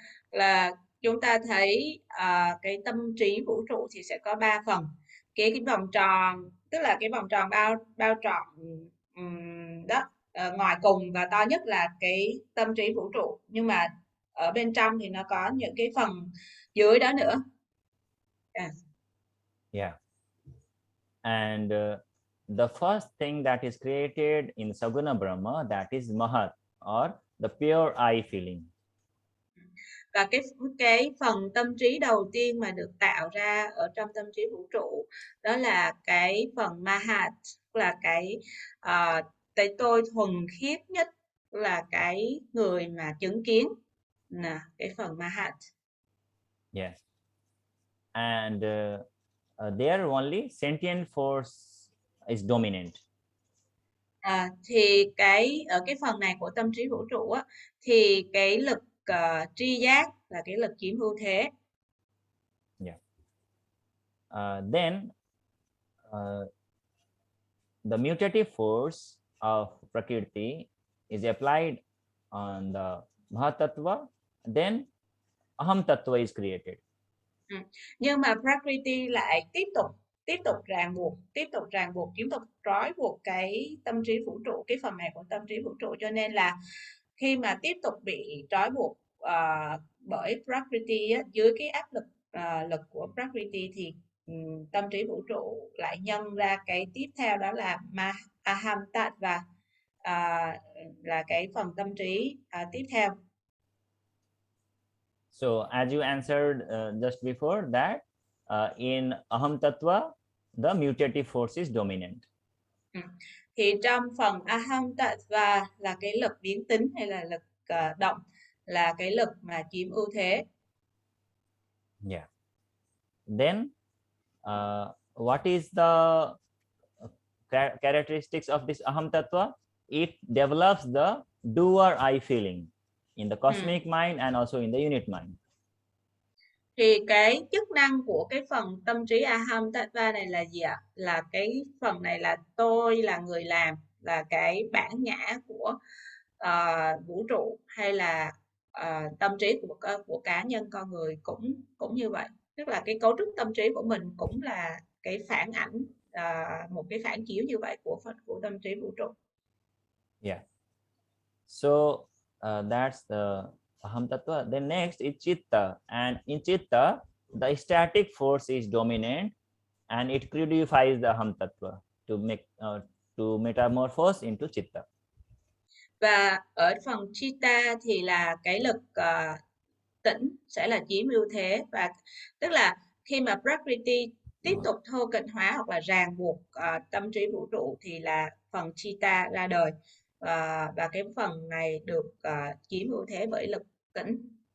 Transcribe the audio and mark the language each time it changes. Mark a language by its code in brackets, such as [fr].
[vi] Là chúng ta thấy cái tâm trí vũ trụ thì sẽ có 3 phần. Cái vòng tròn, tức là cái vòng tròn bao trọn đó, ngoài cùng và to nhất là cái tâm trí vũ trụ, nhưng mà ở bên trong thì nó có những cái phần dưới đó nữa. [en] Yeah. And the first thing that is created in Saguna Brahma, that is Mahat, or the pure I feeling. [vi] Và cái phần tâm trí đầu tiên mà được tạo ra ở trong tâm trí vũ trụ đó là cái phần Mahat, là cái tôi thuần khiết nhất, là cái người mà chứng kiến, là cái phần Mahat. [en] Yes. And there only sentient force is dominant. [vi] Thì ở cái phần này của tâm trí vũ trụ á, thì cái lực tri giác là cái lực chiếm ưu thế. [en] Yeah. Then the mutative force of Prakriti is applied on the Mahatattva, then Aham Tattva is created. [vi] Nhưng mà Prakriti lại tiếp tục ràng buộc, tiếp tục trói buộc cái tâm trí vũ trụ, cái phần này của tâm trí vũ trụ, cho nên là khi mà tiếp tục bị trói buộc bởi Prakriti á, dưới cái áp lực lực của Prakriti thì tâm trí vũ trụ lại nhân ra cái tiếp theo, đó là Aham Tattva, là cái phần tâm trí tiếp theo. [en] So as you answered just before that, in aham tattva, the mutative force is dominant. [vi] Thì trong phần aham tattva là cái lực biến tính hay là lực động, là cái lực mà chiếm ưu thế. [en] Yeah. Then what is the characteristics of this aham tattva? It develops the doer I feeling in the cosmic mind and also in the unit mind. [vi] Thì cái chức năng của cái phần tâm trí aham tattva này là gì ạ? Là cái phần này là tôi là người làm, là cái bản ngã của vũ trụ, hay là tâm trí của cá nhân con người cũng như vậy. Tức là cái cấu trúc tâm trí của mình cũng là cái phản ảnh, một cái phản chiếu như vậy của tâm trí vũ trụ. [en] Yeah. So that's the aham tattva. Then next is chitta, and in chitta the static force is dominant and it crudifies the aham tattva to make to metamorphose into chitta. [vi] Và ở phần chitta thì là cái lực tĩnh sẽ là chiếm ưu thế, và tức là khi mà Prakriti tiếp tục thô kệch hóa hoặc là ràng buộc tâm trí vũ trụ thì là phần chitta ra đời, và cái phần này được chiếm ưu thế bởi lực tĩnh.